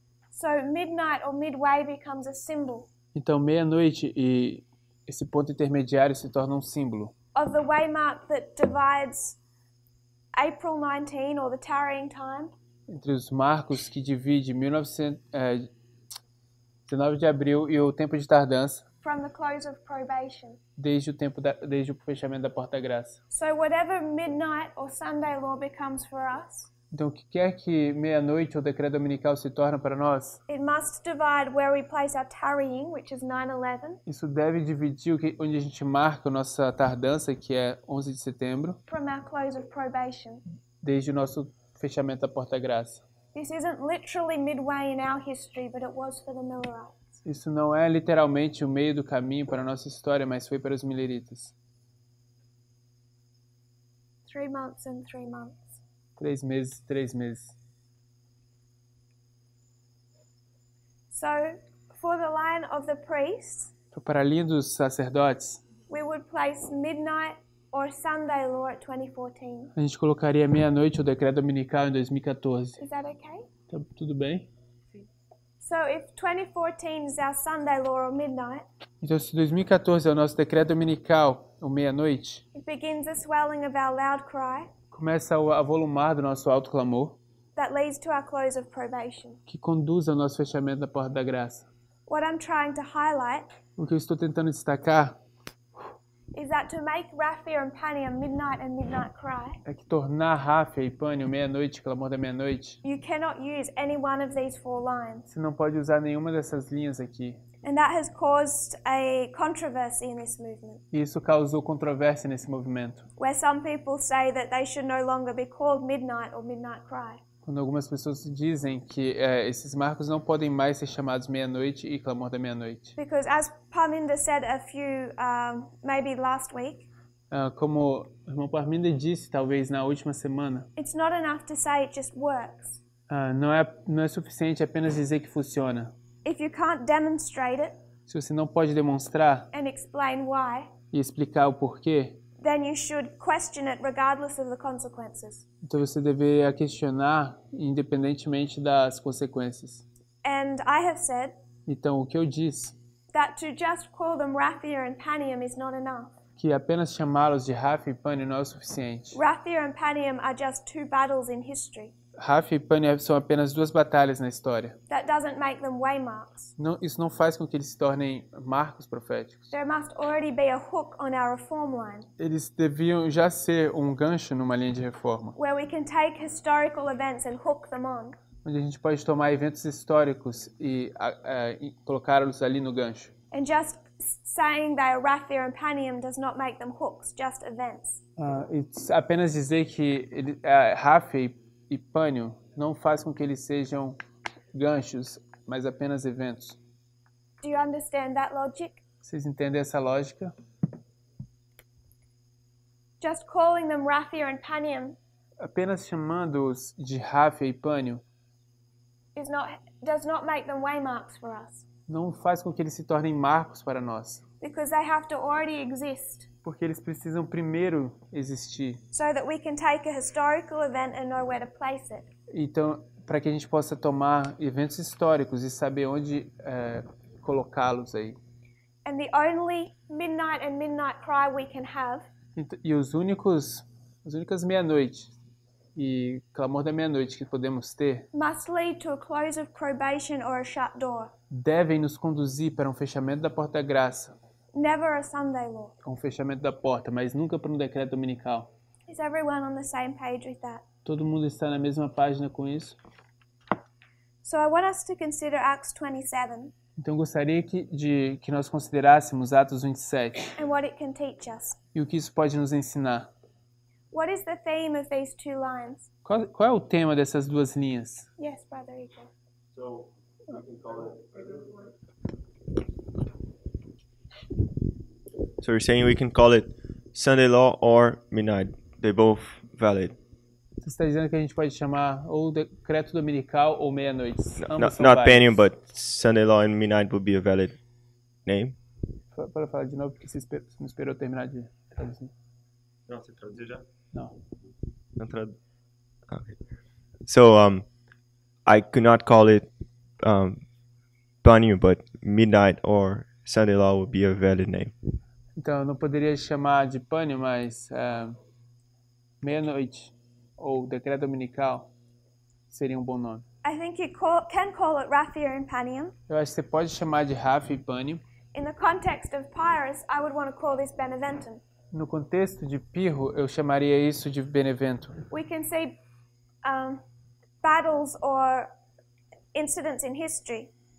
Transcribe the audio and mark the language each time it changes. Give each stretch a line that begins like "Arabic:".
English: So midnight or midway becomes a symbol
Portuguese: Então meia-noite e esse ponto intermediário se torna um símbolo
English: of the waymark that divides April 19 or the tarrying time
Portuguese: entre os marcos que divide 19 de abril e o tempo de tardança,
English: from the close of probation.
Portuguese: desde o fechamento da porta da graça.
English: So whatever midnight or Sunday law becomes for us,
Portuguese: Então, o que quer que meia-noite ou decreto dominical se torne para nós,
English: it must divide where we place our tarrying, which is 9/11,
Portuguese: isso deve dividir onde a gente marca a nossa tardança, que é 11 de setembro,
English: from our close of probation.
Portuguese: desde o nosso fechamento da porta-graça.
English: This isn't literally midway in our history, but it was for the Millerites.
Portuguese: Isso não é literalmente o meio do caminho para a nossa história, mas foi para os mileritas.
English: 3 months and 3 months.
Portuguese: 3 meses, 3 meses.
English: So, for the line of the priests,
Portuguese: Então, para a linha dos sacerdotes,
English: we would place midnight or Sunday law at 2014.
Portuguese: a gente colocaria meia-noite o decreto dominical em 2014.
English: Is that okay?
Portuguese: Tá tudo bem?
English: So, if 2014 is our Sunday law or midnight,
Portuguese: Então, se 2014 é o nosso decreto dominical, ou meia-noite,
English: it begins the swelling of our loud cry
Portuguese: começa a volumar do nosso alto clamor,
English: that leads to our close of probation.
Portuguese: que conduz ao nosso fechamento da porta da graça.
English: What I'm trying to highlight
Portuguese: O que eu estou tentando destacar
English: is that to make Raphia and Pania midnight and midnight cry,
Portuguese: é que tornar Ráfia e Pânio, meia-noite, clamor da meia-noite,
English: you cannot use any one of these 4 lines.
Portuguese: você não pode usar nenhuma dessas linhas aqui.
English: And that has caused a controversy in this movement,
Portuguese: E isso causou controvérsia nesse movimento,
English: where some people say that they should no longer be called midnight or midnight cry.
Portuguese: quando algumas pessoas dizem que esses marcos não podem mais ser chamados meia-noite e clamor da meia-noite.
English: Because as Parminder said a few, maybe last week,
Portuguese: Como o irmão Parminder disse, talvez na última semana,
English: it's not enough to say it just works.
Portuguese: não é suficiente apenas dizer que funciona.
English: If you can't demonstrate it
Portuguese: Se você não pode demonstrar
English: and explain why,
Portuguese: e explicar o porquê,
English: then you should question it regardless of the consequences.
Portuguese: então você deveria questionar independentemente das consequências.
English: And I have said
Portuguese: Então, o que eu disse,
English: that to just call them Raphia and Panium is not enough.
Portuguese: que apenas chamá-los de Ráfia e Pânio não é o suficiente.
English: Raphia and Panium are just 2 battles in history.
Portuguese: Ráfia e Pânio são apenas 2 batalhas na história.
English: That doesn't make them waymarks.
Portuguese: Isso não faz com que eles se tornem marcos proféticos.
English: There must already be a hook on our reform line,
Portuguese: Eles deviam já ser um gancho numa linha de reforma,
English: where we can take historical events and hook them on.
Portuguese: onde a gente pode tomar eventos históricos e colocá-los ali no gancho.
English: And just saying they are Raphia and Panium does not make them hooks, just events.
Portuguese: Apenas dizer que Ráfia e Pânio não faz com que eles sejam ganchos, mas apenas eventos.
English: Do you understand that logic?
Portuguese: Vocês entendem essa lógica?
English: Just calling them Raphia and Panium
Portuguese: Apenas chamando-os de Ráfia e Pânio
English: does not make them waymarks for us,
Portuguese: não faz com que eles se tornem marcos para nós,
English: because they have to already exist
Portuguese: porque eles precisam primeiro existir.
English: so that we can take a historical event and know where to place it.
Portuguese: Então, para que a gente possa tomar eventos históricos e saber onde colocá-los aí.
English: And the only midnight and midnight cry we can have
Portuguese: E as únicas meia-noite e clamor da meia-noite que podemos ter
English: must lead to a close of probation or a shut door,
Portuguese: devem nos conduzir para um fechamento da porta da graça,
English: never a Sunday law.
Portuguese: um fechamento da porta, mas nunca para um decreto dominical.
English: Is everyone on the same page with that?
Portuguese: Todo mundo está na mesma página com isso?
English: So I want us to consider Acts 27
Portuguese: Então, eu gostaria que nós considerássemos Atos 27
English: and what it can teach us.
Portuguese: e o que isso pode nos ensinar.
English: What is the theme of these 2 lines?
Portuguese: Qual é o tema dessas 2 linhas?
English: Yes, Brother Igor. So you're saying we can call it Sunday law or midnight. They're both valid.
Portuguese: Você está dizendo que a gente pode chamar ou decreto dominical ou meia-noite. Ambos são
English: Not
Portuguese: válidos.
English: Panium, but Sunday law and midnight would be a valid name.
Portuguese: Para falar de novo, porque você não esperou terminar de traduzir. Não, você traduziu já? Não. Não tradu... Okay.
English: So I could not call it Panium, but midnight or Sunday law would be a valid name.
Portuguese: Então, eu não poderia chamar de pânio, mas meia-noite ou decreto dominical seria um bom nome.
English: I think you can call it Raphia and Panium.
Portuguese: Eu acho que você pode chamar de Ráfia e Pânio.
English: In the context of Pyrrhus, I would want to call this Beneventum.
Portuguese: No contexto de Pirro, eu chamaria isso de Benevento.
English: We can see battles or incidents in history